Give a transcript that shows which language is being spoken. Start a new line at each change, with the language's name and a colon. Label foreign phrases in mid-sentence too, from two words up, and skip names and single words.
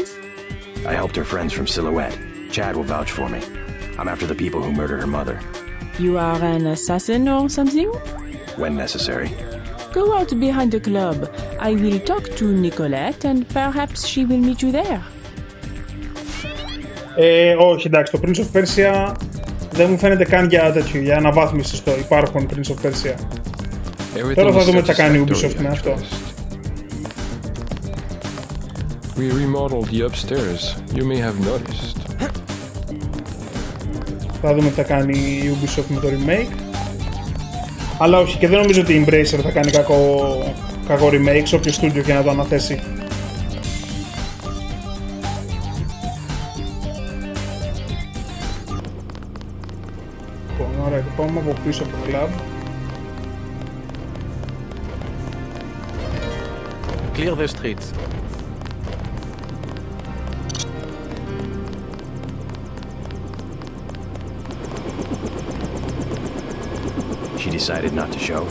English: I helped her friends from Silhouette. Chad will vouch for me. I'm after the people who murdered her mother. You are an assassin or something? When necessary. Go out behind the club. I will talk to Nicolette and perhaps she will meet you there.
Greek: Όχι, εντάξει, το Prince of Persia δεν μου φαίνεται καν για τέτοιο, για αναβάθμιση στο υπάρχον Prince of Persia. Τώρα θα δούμε τι θα κάνει η Ubisoft με αυτό.
English: We remodeled the upstairs. You may have noticed.
Greek: Θα δούμε τι θα κάνει η Ubisoft με το remake. Αλλά όχι, και δεν νομίζω ότι η Embracer θα κάνει κακό remake σε όποιο studio και να το αναθέσει. Ωραία, και πάμε από πίσω από το club.
English: Clear the streets. She decided not to show?